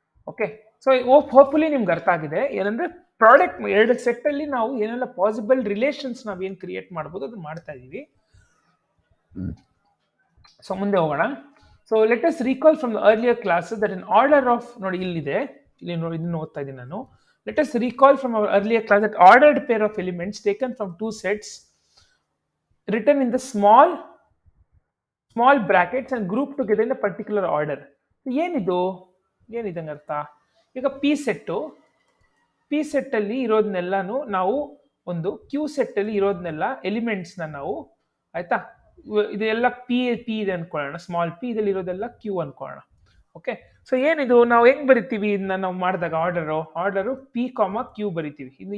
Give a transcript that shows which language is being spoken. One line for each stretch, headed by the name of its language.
Kannada: Okay, so hopefully ನಿಮ್ಗೆ ಅರ್ಥ ಆಗಿದೆ ಏನಂದ್ರೆ ಪ್ರಾಡಕ್ಟ್ ಎರಡು ಸೆಟ್ ಅಲ್ಲಿ ನಾವು ಏನೆಲ್ಲ ಪಾಸಿಬಲ್ ರಿಲೇಷನ್ಸ್ ನಾವೇನ್ ಕ್ರಿಯೇಟ್ ಮಾಡ್ಬೋದು ಅದನ್ನ ಮಾಡ್ತಾ ಇದೀವಿ.
English: So ಮುಂದೆ ಹೋಗೋಣ. So let us recall from the earlier classes that in order of
Kannada: ನೋಡಿ ಇಲ್ಲಿದೆ, ಇಲ್ಲಿ ನೋಡಿ ಇದನ್ನು ಓದ್ತಾ ಇದ್ದೀನಿ ನಾನು.
English: Let us recall from our earlier class that ordered pair of elements taken from 2 sets written in the small brackets and grouped together in a particular order.
Kannada: ಏನಿದು ಏನಿದಂಗೆ ಅರ್ಥ? ಈಗ ಪಿ ಸೆಟ್ ಅಲ್ಲಿ ಇರೋದನ್ನೆಲ್ಲಾನು ನಾವು ಒಂದು ಕ್ಯೂ ಸೆಟ್ ಅಲ್ಲಿ ಇರೋದನ್ನೆಲ್ಲ ಎಲಿಮೆಂಟ್ಸ್ನ ನಾವು, ಆಯ್ತಾ, ಇದೆಲ್ಲ ಪಿ ಇದೆ ಅನ್ಕೊಳ್ಳೋಣ, ಸ್ಮಾಲ್ ಪಿ, ಇದರಲ್ಲಿ ಇರೋದೆಲ್ಲ ಕ್ಯೂ ಅನ್ಕೊಳ್ಳೋಣ. ಓಕೆ, ಸೊ ಏನಿದು ನಾವು ಹೆಂಗ್ ಬರಿತೀವಿ ಇದನ್ನ ನಾವು ಮಾಡಿದಾಗ ಆರ್ಡರು ಪಿ ಕಾಮ ಕ್ಯೂ ಬರಿತೀವಿ.